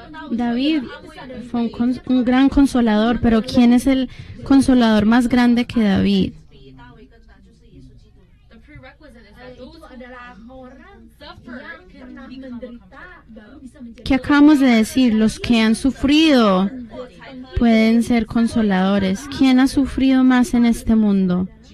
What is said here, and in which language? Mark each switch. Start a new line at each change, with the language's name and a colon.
Spanish: David fue un gran consolador, pero ¿quién es el consolador más grande que David?
English: The prerequisite is that those who suffer can become a comforter.
Spanish: ¿Qué acabamos de decir? Los que han sufrido pueden ser consoladores. ¿Quién ha sufrido más en este mundo?